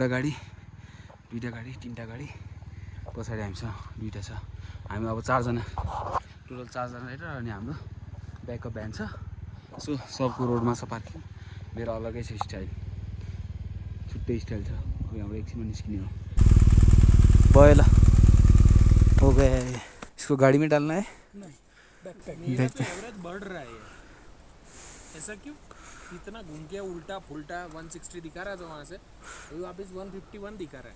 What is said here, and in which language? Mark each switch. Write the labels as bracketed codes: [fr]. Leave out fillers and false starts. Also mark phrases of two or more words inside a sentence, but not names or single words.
[ne] गाडी 2टा गाडी 3टा गाडी पछाडि हामीसँग 2टा छ हामी अब 4 जना टोटल 4 जना राइडर अनि हाम्रो [en] backup van [ne] छ सो सबको रोडमा छ पार्किङ मेरो अलगै छ स्टाइल छुट्टै स्टाइल छ अब हाम्रो एकछिनमा निस्किने हो भयो ल हो [hi] गए इसको गाडी में डालना है मेरा तो एवरेज बढ़ रहा है ऐसा क्यों इतना घूम के उल्टा फुल्टा 160 दिखा रहा था वहाँ से अभी वापस 151 दिखा रहा है